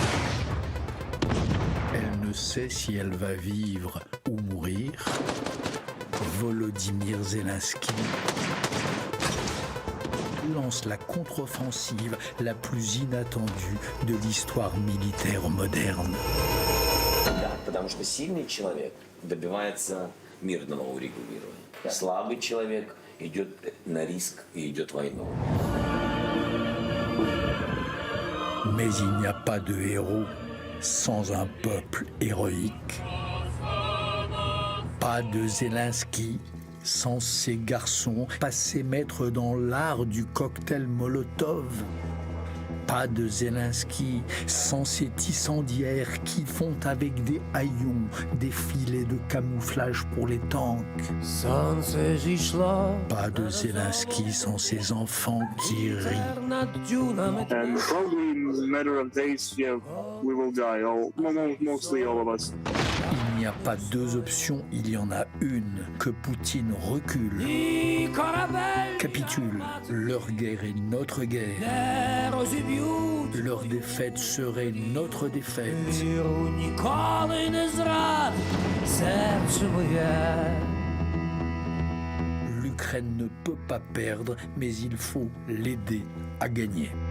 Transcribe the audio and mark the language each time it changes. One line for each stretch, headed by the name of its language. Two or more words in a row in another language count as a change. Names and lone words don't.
French: Elle ne sait si elle va vivre ou mourir. Volodymyr Zelensky lance la contre-offensive la plus inattendue de l'histoire militaire moderne.
Russian: Потому что сильный человек добивается мирного урегулирования. Слабый человек идет на риск и идет в войну.
French: Mais il n'y a pas de héros sans un peuple héroïque. Pas de Zelensky sans ces garçons passés maîtres dans l'art du cocktail Molotov. Pas de Zelensky sans ces tissandières qui font avec des haillons des filets de camouflage pour les tanks. Pas de Zelensky sans ses enfants qui rient.
English: And probably in a matter of days, yeah, we will die. Mostly all of us.
French: Il n'y a pas deux options, il y en a une. Que Poutine recule, capitule. Leur guerre est notre guerre. Leur défaite serait notre défaite. L'Ukraine ne peut pas perdre, mais il faut l'aider à gagner.